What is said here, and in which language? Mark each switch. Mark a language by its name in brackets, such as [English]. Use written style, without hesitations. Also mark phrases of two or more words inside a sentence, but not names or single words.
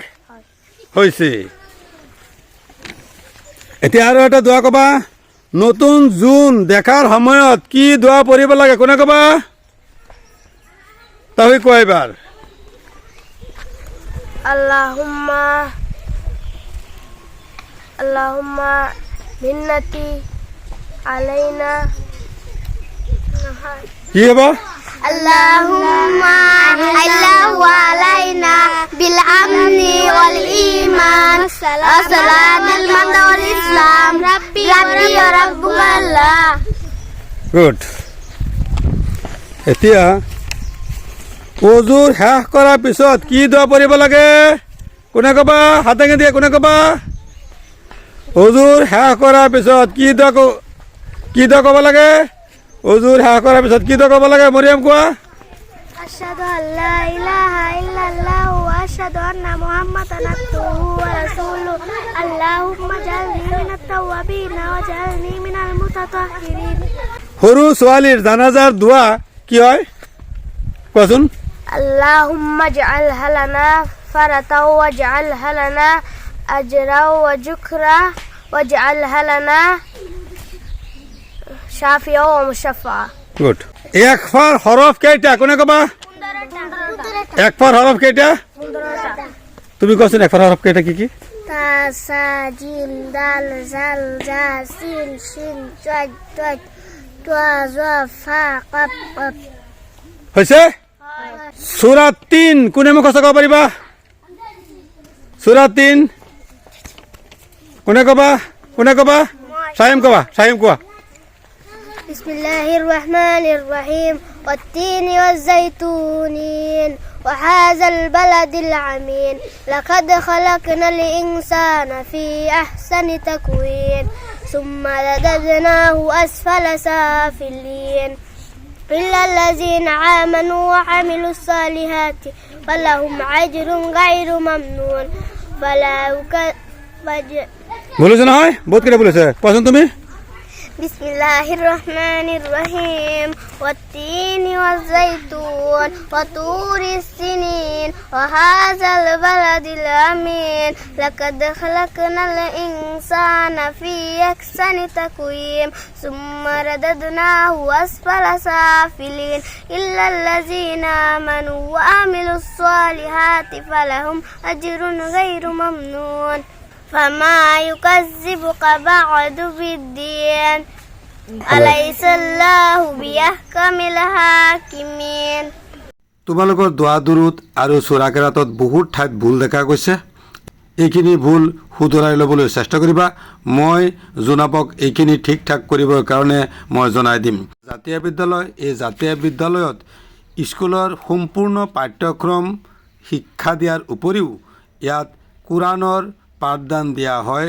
[Assamese] হৈছে। এতিয়া আৰু এটা দোৱা ক'বা। নতুন জোন দেখাৰ সময়ত কি দোৱা পঢ়িব লাগে কোনে ক'বা? তাফিক কোৱা এবাৰ। [Arabic] اللهم منتي علينا. [Assamese] কি হ'ব? [Arabic] اللهم علينا بالأمن والإيمان السلامة مع الإسلام ربي وربك الله. [Assamese] গুড। এতিয়া ওজুৰ শেষ কৰাৰ পিছত কি দোৱা পঢ়িব লাগে কোনে ক'বা? হাত দাঙি দিয়ে, কোনে ক'বা? ওজুৰ শেষ কৰাৰ পিছত কি দোৱা ক'ব লাগে? ওজুৰ শেষ কৰাৰ পিছত কি দোৱা ক'ব লাগে? মৰিয়াম কোৱা। [Arabic] أشهد أن لا إله إلا الله و أشهد أن محمدا عبده و رسوله. اللهم اجعلني من التوابين و اجعلني من المتطهرين. [Assamese] সৰু ছোৱালীৰ জানাজাৰ দোৱা কি হয় কোৱাচোন? [Arabic] اللهم اجعلها لنا فرطا واجعلها لنا أجرا وذكرا واجعلها لنا شافيا ومشفعا. [Assamese] গুড। একফাৰ হৰফ কেইটা কোনে ক'বা? একফাৰ হৰফ কেইটা? তুমি কোৱাচোন একফাৰ হৰফ কেইটা কি কি? [Arabic] تا ثا جيم دال ذال زا سين شين صاد ضاد طا ظا فا قاف كاف. [Assamese] হৈছে? সূরা ৩ কোনে মুখস্থ কৰিব পাৰিবা? সূরা ৩ কোনে ক'বা? কোনে ক'বা? চাহিম ক'বা, চাহিম কোৱা। [Arabic] بسم الله الرحمن الرحيم والتين والزيتون وهذا البلد العمين لقد خلقنا الإنسان في أحسن تقويم ثم رددناه أسفل سافلين إلا الذين آمنوا وعملوا الصالحات فلهم أجر غير ممنون [Assamese] বলেছে নহয়? বহুত কেইটা বলেছে, কোৱাচোন তুমি। [Arabic] بسم الله الرحمن الرحيم والتين والزيتون وطور السنين وهذا البلد الأمين لقد خلقنا الإنسان في أحسن تقويم ثم رددناه أسفل سافلين إلا الذين آمنوا وعملوا الصالحات فلهم أجر غير ممنون فما يكذبك بعد بالدين أليس الله بيحكم الحاكمين. [Assamese] তোমালোকৰ দোৱা দুৰুদ আৰু সূৰা কেৰাতত বহুত ঠাইত ভুল দেখা গৈছে। এইখিনি ভুল শুধৰাই ল'বলৈ চেষ্টা কৰিবা। মই জোনাপক এইখিনি ঠিক ঠাক কৰিবৰ কাৰণে মই জনাই দিম। জাতীয় বিদ্যালয়, এই জাতীয় বিদ্যালয়ত স্কুলৰ সম্পূৰ্ণ পাঠ্যক্ৰম শিক্ষা দিয়াৰ উপৰিও ইয়াত কোৰাণৰ পাঠদান দিয়া হয়।